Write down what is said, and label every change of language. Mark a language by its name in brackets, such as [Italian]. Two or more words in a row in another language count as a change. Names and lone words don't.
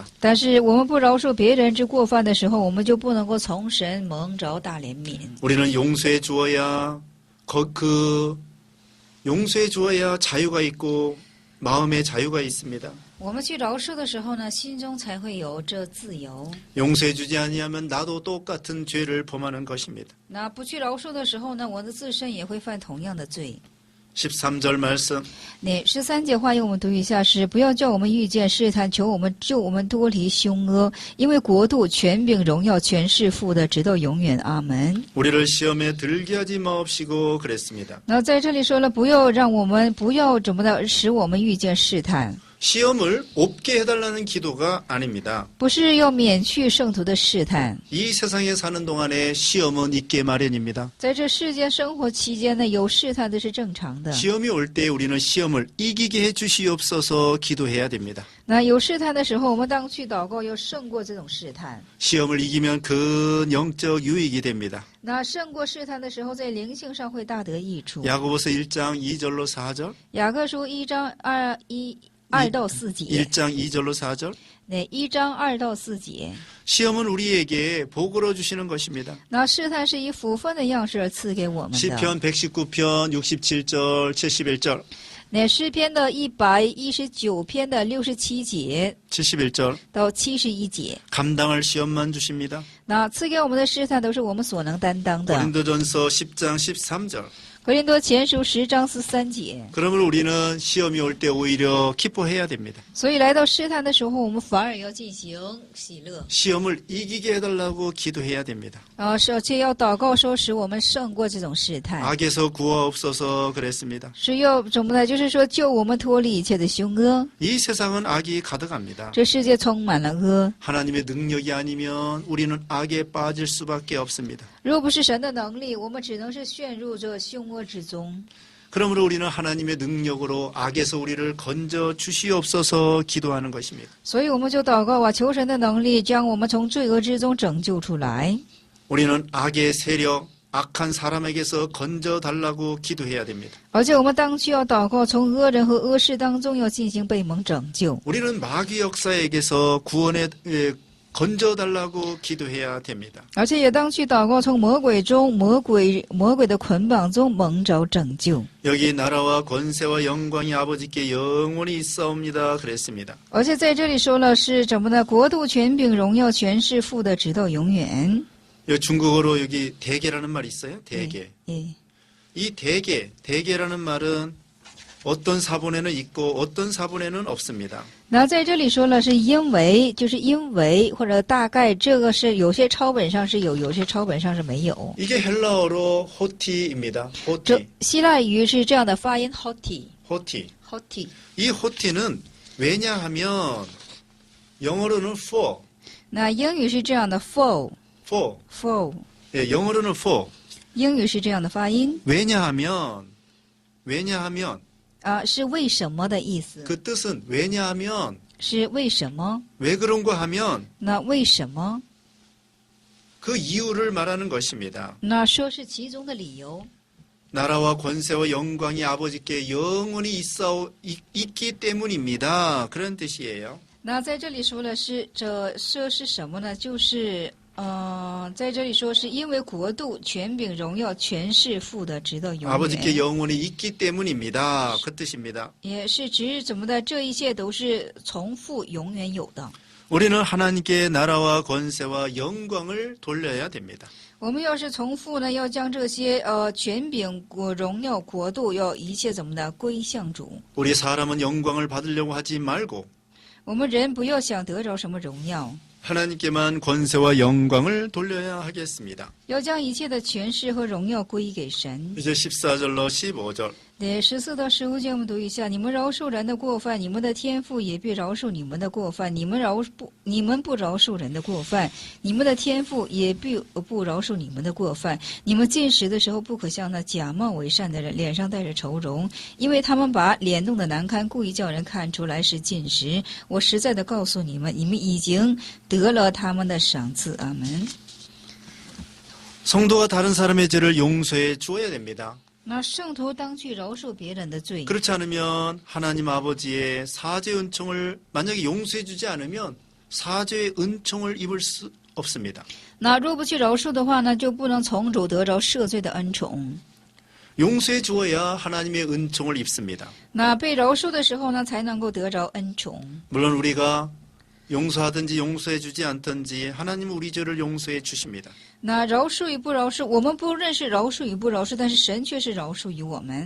[Chinese] 但是我们不饶恕别人之过犯的时候，我们就不能够从神蒙着大怜悯。 [Korean] 우리는 용서해 주어야 용서해 주어야 자유가 있고 마음의 자유가 있습니다. [Chinese] 我们去饶恕的时候呢，心中才会有这自由。 [Korean] 용서해 주지 아니하면 나도 똑같은 죄를 범하는 것입니다. [Chinese] 那不去饶恕的时候呢，我的自身也会犯同样的罪。 [Korean] 13절 말씀. [Chinese] 那13节话，用我们读一下是：不要叫我们遇见试探，求我们救我们脱离凶恶，因为国度、权柄、荣耀全是父的，直到永远。阿门。 [Korean] 우리를 시험에 들게 하지 마옵시고 그랬습니다. [Chinese] 那在这里说了，不要怎么的，使我们遇见试探。 [Korean] 시험을 없게 해달라는 기도가 아닙니다. [Chinese] 不是要免去圣徒的试探， [Korean] 이 세상에 사는 동안에 시험은 있게 마련입니다. [Chinese] 在这世间生活期间呢，有试探的是正常的。 [Korean] 시험이 올 때 우리는 시험을 이기게 해주시옵소서 기도해야 됩니다. [Chinese] 那有试探的时候，我们当去祷告，要胜过这种试探。 [Korean] 시험을 이기면 큰 영적 유익이 됩니다. [Chinese] 那胜过试探的时候，在灵性上会大得益处。 [Korean] 야고보서 1장 2절로 4절. [Chinese] 雅各书1章2到4节， [Korean] 1장 2절로 4절. [Chinese] 那1章2到4节。 [Korean] 시험은 우리에게 복으로 주시는 것입니다. [Chinese] 那试探是以福分的样式而赐给我们的。 [Korean] 시편 119편 67절 71절. [Chinese] 那诗篇的119篇的67节 [Korean] 71절. [Chinese] 到71节。 [Korean] 감당할 시험만 주십니다. [Chinese] 那赐给我们的试探都是我们所能担当的。 [Korean] 고린도전서 10장 13절. [Chinese] 格林多前书10章13节。 [Korean] 그러면 우리는 시험이 올 때 오히려 기뻐해야 됩니다. [Chinese] 所以来到试探的时候，我们反而要进行喜乐。 [Korean] 시험을 이기게 해달라고 기도해야 됩니다. [Chinese] 而且要祷告说，使我们胜过这种试探。 [Korean] 악에서 구하옵소서 그랬습니다. [Chinese] 是要怎么呢？就是说救我们脱离一切的凶恶。 [Korean] 이 세상은 악이 가득합니다. [Chinese] 这世界充满了恶， [Korean] 하나님의 능력이 아니면 우리는 악에 빠질 수밖에 없습니다. [Chinese] 若不是神的能力，我们只能是陷入这凶恶之中。 [Korean] 그러므로 우리는 하나님의 능력으로 악에서 우리를 건져 주시옵소서 기도하는 것입니다. [Chinese] 所以我们就祷告啊，求神的能力将我们从罪恶之中拯救出来。 [Korean] 우리는 악의 세력, 악한 사람에게서 건져 달라고 기도해야 됩니다. [Chinese] 而且我们当需要祷告，从恶人和恶事当中要进行被蒙拯救。 [Korean] 우리는 마귀 역사에게서 구원의 건져달라고 기도해야 됩니다. [Chinese] 而且也当去祷告，从魔鬼中、魔鬼的捆绑中蒙着拯救。 [Korean] 여기 나라와 권세와 영광이 아버지께 영원히 있사옵니다. 그랬습니다. [Chinese] 而且在这里说了是怎么呢？国度、权柄、荣耀全是父的，直到永远。 [Korean] 여기 중국어로 여기 대계라는 말이 있어요. 대계. [Chinese] 耶， [Korean] 이 대계라는 말은 어떤 사본에는 있고 어떤 사본에는 없습니다. [Chinese] 那在这里说了是因为，就是因为或者大概，这个是有些抄本上是有，有些抄本上是没有。 [Korean] 이게 헬라어로 호티입니다. [Chinese] 这 [Korean] 호티. [Chinese] 希腊语是这样的发音 ，hoti [Korean] 호티. [Chinese] hoti。 [Korean] 이 호티는 왜냐하면 영어로는 for. [Chinese] 那英语是这样的 for [Korean] for. 예, 영어로는 for. [Chinese] 英语是这样的发音 [Korean] 왜냐하면 [Chinese] 啊，是为什么的意思， [Korean] 그 뜻은 왜냐하면 [Chinese] 是为什么？ [Korean] 왜 그런가 하면 [Chinese] 那为什么？ [Korean] 그 이유를 말하는 것입니다. [Chinese] 那说是其中的理由。 [Korean] 나라와 권세와 영광이 아버지께 영원히 있기 때문입니다. 그런 뜻이에요. [Chinese] 那在这里说了是这说是什么呢？就是在这里说是因为国度、权柄、荣耀全是父的，直到永 [Korean] 아버지께 [Chinese] 远。 [Korean] 영원히 있기 때문입니다. 그 뜻입니다. [Chinese] 也是指怎么的？这一切都是从父永远有的。 [Korean] 우리는 하나님께 나라와 권세와 영광을 돌려야 됩니다. [Chinese] 我们要是从父呢，要将这些权柄、荣耀、国度，要一切怎么的归向主。 [Korean] 우리 사람은 영광을 받으려고 하지 말고 [Chinese] 我们人不要想得着什么荣耀， [Korean] 하나님께만 권세와 영광을 돌려야 하겠습니다. [Chinese] 要将一切的权势和荣耀归给神。 [Korean] 이제 14절로 15절. [Chinese] 对14到15节我们读一下：你们饶恕人的过犯，你们的天父也必饶恕你们的过犯；你们不饶恕人的过犯，你们的天父也必不饶恕你们的过犯。你们进食的时候，不可像那假冒为善的人，脸上带着愁容，因为他们把脸弄得难看，故意叫人看出来是进食。我实在的告诉你们，你们已经得了他们的赏赐。阿门。 [Korean] 성도가 다른 사람의 죄를 용서해 주어야 됩니다. [Chinese] 那圣徒当去饶恕别人的罪， [Korean] 그렇지 않으면 하나님 아버지의 사죄 은총을 만약에 용서해 주지 않으면 사죄의 은총을 입을 수 없습니다. [Chinese] 那若不去饶恕的话呢，就不能从主得着赦罪的恩宠。 [Korean] 용서해 주어야 하나님의 은총을 입습니다. [Chinese] 那被饶恕的时候呢，才能够得着恩宠。 [Korean] 물론 우리가 용서하든지 용서해 주지 않든지 하나님은 우리 죄를 용서해 주십니다. [Chinese] 那饶恕与不饶恕，我们不认识饶恕与不饶恕，但是神却是饶恕于我们。